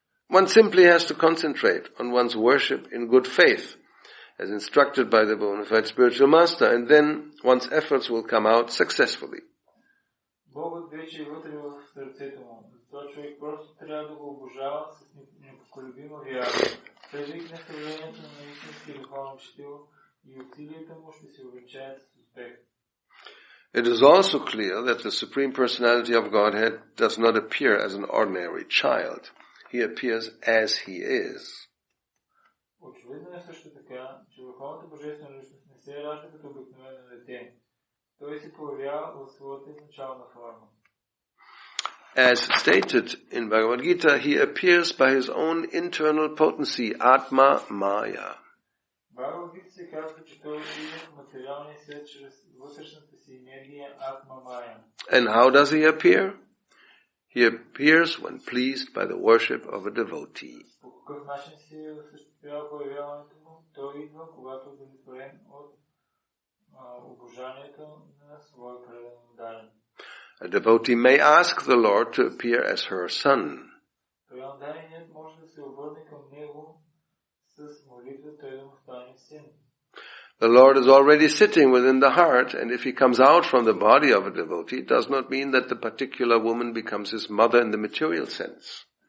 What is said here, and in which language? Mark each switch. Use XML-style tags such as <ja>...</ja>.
<en>One simply has to concentrate on one's worship in good faith, as instructed by the bona fide spiritual master, and then one's efforts will come out successfully.</en> <bg>Богът вече е вътре в сърцето му. Затова човек просто трябва да го обожава с непоколебима вяра. Следвайки наставлението на истински духовен учител и усилията му ще се увенчаят с успех.</bg> <en>It is also clear that the Supreme Personality of Godhead does not appear as an ordinary child. He appears as he is.</en> <bg>Очевидно е също така, че върховната божествена личност не се ражда като обикновено дете. Той се появява в своята изначална форма.</bg> <en>As stated in Bhagavad Gita, he appears by his own internal potency, Atma Maya.</en> <bg>Бхагавад Гита се казва, че той идва в материалния свет чрез вътрешната си енергия Атма Мая.</bg> <en>And how does he appear? He appears when pleased by the worship of a devotee.</en> <bg>По какъв начин се осъществява появяването му? Той идва, когато е удовлетворен от обожанието на своя предан дарен.</bg> <en>A devotee may ask the Lord to appear as her son.</en> <bg>Предан дареният може да се обърне към него с молитва, той да му стане син.</bg> <en>The Lord is already sitting within the heart, and if he comes out from the body of a devotee, it does not mean that the particular woman becomes his mother in the material sense.</en>